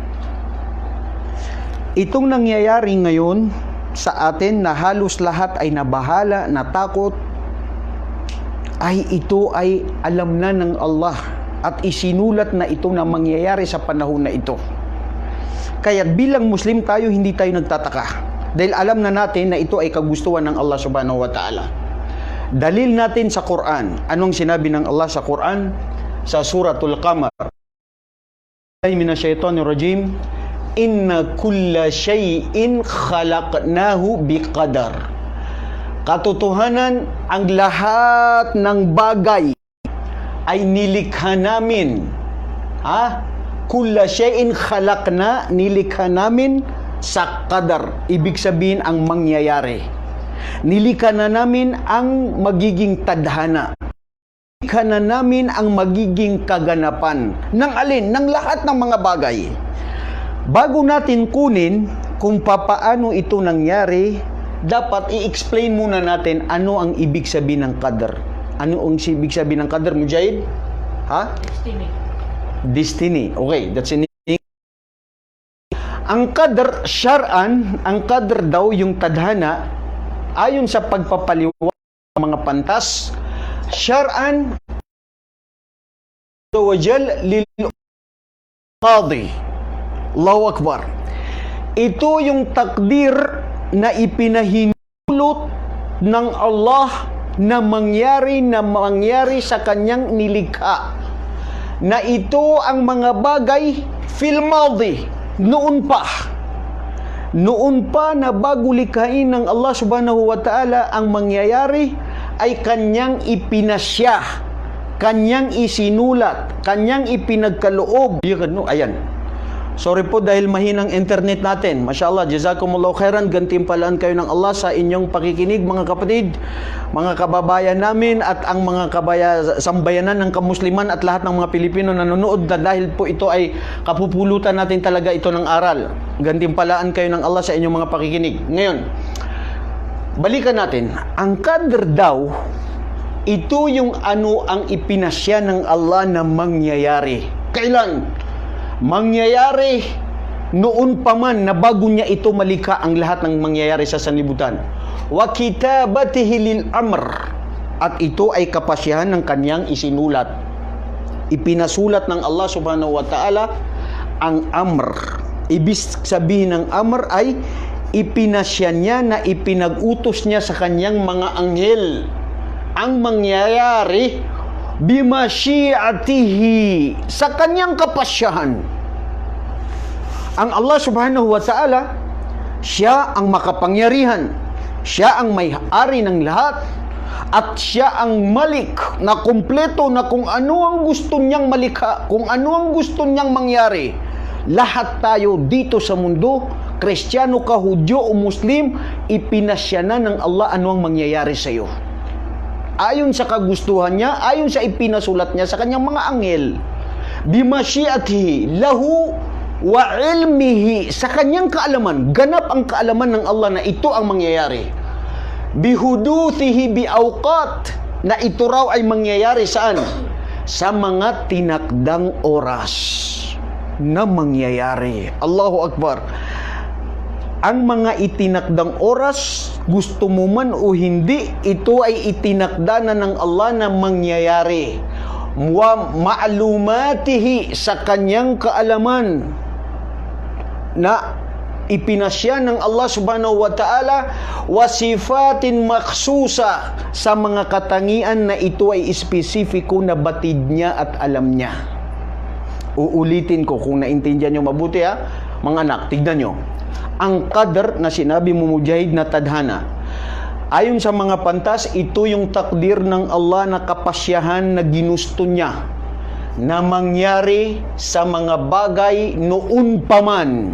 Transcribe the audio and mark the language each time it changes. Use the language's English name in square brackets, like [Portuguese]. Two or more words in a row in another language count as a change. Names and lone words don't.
[Filipino] Itong nangyayari ngayon sa atin, na halos lahat ay nabahala, natakot, ay ito ay alam na ng Allah at isinulat na ito na mangyayari sa panahon na ito. Kaya bilang Muslim tayo, hindi tayo nagtataka, dahil alam na natin na ito ay kagustuhan ng Allah [Arabic] سبحانه وتعالى. [Filipino] Dalil natin sa Quran. Anong sinabi ng Allah sa Quran? Sa Suratul Qamar. Minasyaitonirrajim. [Arabic] إن كل شيء خلقناه بقدر. [Filipino] Katotohanan, ang lahat ng bagay ay nilikha namin. [Arabic] كل شيء خلقنا, [Filipino] nilikha namin sa qadar. Ibig sabihin ang mangyayari. Nilikha na namin ang magiging tadhana. Nilikha na namin ang magiging kaganapan. Ng alin? Ng lahat ng mga bagay. Bago natin kunin kung papaano ito nangyari, dapat i-explain muna natin ano ang ibig sabihin ng qadr. Ano ang ibig sabihin ng qadr, Mujahid? Destiny. [English] Okay, that's in [Filipino] Ang qadr syar'an, ang qadr daw yung tadhana ayon sa pagpapaliwanag ng mga pantas, syar'an wajal lil qadi. [Arabic] الله أكبر. [Filipino] Ito yung takdir na ipinahintulot ng Allah na mangyari sa kanyang nilikha. Na ito ang mga bagay [Arabic] في الماضي, [Filipino] noon pa na bago likhain ng Allah [Arabic] سبحانه وتعالى [Filipino] ang mangyayari ay kanyang ipinasya, kanyang isinulat, kanyang ipinagkaloob. Ayan. Sorry po dahil mahinang internet natin. [Arabic] ما شاء الله، جزاكم الله خيراً. [Filipino] Gantimpalaan kayo ng Allah sa inyong pakikinig, mga kapatid, mga kababayan namin at ang mga sambayanan ng kamusliman at lahat ng mga Pilipino na nanonood, na dahil po ito ay kapupulutan natin talaga ito ng aral. Gantimpalaan kayo ng Allah sa inyong mga pakikinig. Ngayon, balikan natin. Ang qadr daw, ito yung ano ang ipinasya ng Allah na mangyayari. Kailan? Mangyayari noon pa man na bago niya ito malikha ang lahat ng mangyayari sa sanlibutan. [Arabic] وكتابته للأمر, [Filipino] at ito ay kapasyahan ng kanyang isinulat. Ipinasulat ng Allah [Arabic] سبحانه وتعالى [Filipino] ang amr. Ibig sabihin ng amr ay ipinasya niya na ipinag-utos niya sa kanyang mga anghel ang mangyayari bimasyiatihi, sa kanyang kapasyahan. Ang Allah [Arabic] سبحانه وتعالى, [Filipino] siya ang makapangyarihan, siya ang may-ari ng lahat, at siya ang malik na kumpleto na kung ano ang gusto niyang malikha, kung ano ang gusto niyang mangyari. Lahat tayo dito sa mundo, Kristiyano ka, Hudyo o Muslim, ipinasya na ng Allah ano ang mangyayari sa iyo. Ayon sa kagustuhan niya, ayon sa ipinasulat niya sa kanyang mga anghel. [Arabic] بمشيئته له وعلمه, [Filipino] sa kanyang kaalaman, ganap ang kaalaman ng Allah na ito ang mangyayari. [Arabic] بحدوثه بأوقات, [Filipino] na ito raw ay mangyayari saan? Sa mga tinakdang oras na mangyayari. [Arabic] الله أكبر. [Filipino] Ang mga itinakdang oras, gusto mo man o hindi, ito ay itinakda na ng Allah na mangyayari. [Arabic] ومعلوماته, [Filipino] sa kanyang kaalaman, na ipinasya ng Allah [Arabic] سبحانه وتعالى, وصفات مخصوصة, [Filipino] sa mga katangian na ito ay espesifiko na batid niya at alam niya. Uulitin ko kung naintindihan nyo mabuti mga anak, tignan nyo. Ang qadr na sinabi mo, Mujahid, na tadhana, ayon sa mga pantas, ito yung takdir ng Allah na kapasyahan na ginusto niya na mangyari sa mga bagay noon pa man.